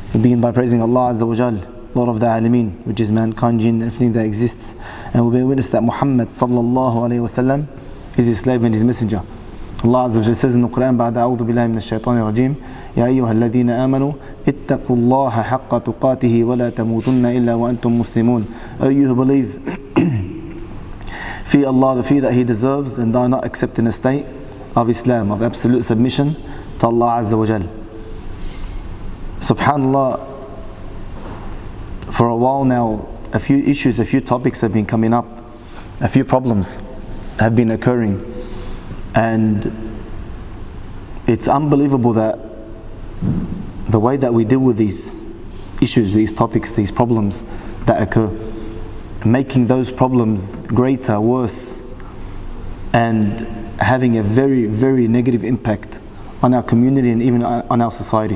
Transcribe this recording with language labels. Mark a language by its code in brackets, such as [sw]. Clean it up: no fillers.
[en] We begin by praising Allah Azza wa Jal, Lord of the Alameen, which is mankind, jinn, and everything that exists. And we bear witness that Muhammad sallallahu alayhi wa sallam is his slave and his messenger. Allah Azza wa Jal says in the Qur'an, [ar] بعد أعوذ بالله من الشيطان الرجيم يا أيها الذين آمنوا اتقوا الله حق تقاته ولا تموتن إلا وأنتم مسلمون. [en] O you who believe, fear Allah the fear that He deserves, and die not except in a state of Islam, of absolute submission to Allah Azza wa Jal. SubhanAllah, for a while now, a few issues, a few topics have been coming up, a few problems have been occurring, and it's unbelievable that the way that we deal with these issues, these topics, these problems that occur, making those problems greater, worse, and having a very, very negative impact on our community and even on our society.